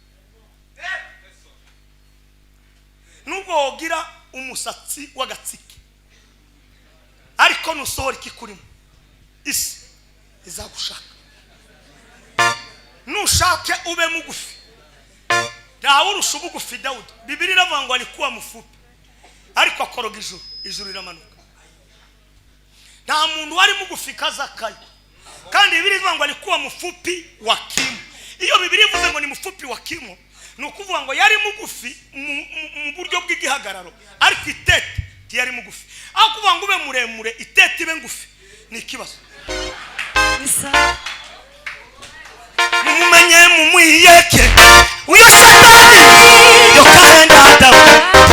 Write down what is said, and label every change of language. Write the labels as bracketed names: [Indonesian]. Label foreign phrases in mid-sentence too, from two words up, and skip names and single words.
[Kinyarwanda] Nubwo wogira umusatsi w'agatsike ariko nusohora ikikurimo isi izagushaka. Nushake ube mugufi. Ntawe urusha ubugufi Dawudi. Bibiliya iravuga ngo [Swahili] alikuwa mfupi [Kinyarwanda] ariko akoroga ijuru riramanuka. Nta muntu wari mugufi kazakaye. Kandi Bibiliya ivuga ngo [Swahili] alikuwa mfupi wa kimo. [Kinyarwanda] Iyo Bibiliya ivuze ngo ni [Swahili] mfupi wa kimo, [Kinyarwanda] ni ukuvuga ngo yari mugufi mu buryo bw'igihagararo ariko itete yari mugufi. Aho kuvuga ngo ube muremure itete ibe ngufi ni ikibazo. Mumenye mumwiyeke uyo Satani yo kalenda Adamu.